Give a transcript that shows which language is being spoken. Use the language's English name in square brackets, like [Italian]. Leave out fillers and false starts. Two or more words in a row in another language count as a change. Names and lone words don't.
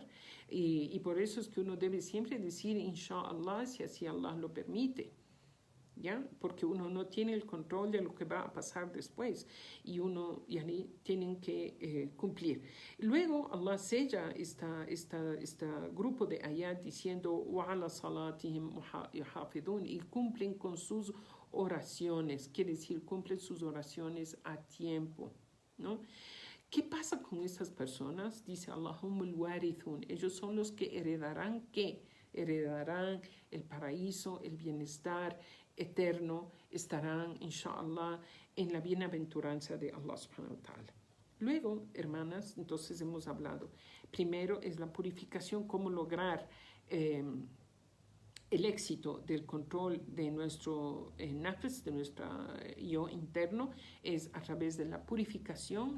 [Spanish] Y por eso es que uno debe siempre decir, [Arabic] إن شاء الله, [Spanish] si así Allah lo permite. ¿Ya? Porque uno no tiene el control de lo que va a pasar después y uno tienen que cumplir. Luego Allah sella este grupo de ayat diciendo [Arabic] وَعَلَى صَلَاتِهِمْ يُحَافِظُونَ, [Spanish] y cumplen con sus oraciones, quiere decir cumplen sus oraciones a tiempo, ¿no? ¿Qué pasa con estas personas? Dice [Arabic] أولئك هم الوارثون, [Spanish] ellos son los que heredarán ¿qué? Heredarán el paraíso, el bienestar eterno, estarán, [Arabic] إن شاء الله, [Spanish] en la bienaventuranza de Allah [Arabic] سبحانه وتعالى. [Spanish] Luego, hermanas, entonces hemos hablado. Primero es la purificación, cómo lograr el éxito del control de nuestro nafs, de nuestro yo interno, es a través de la purificación.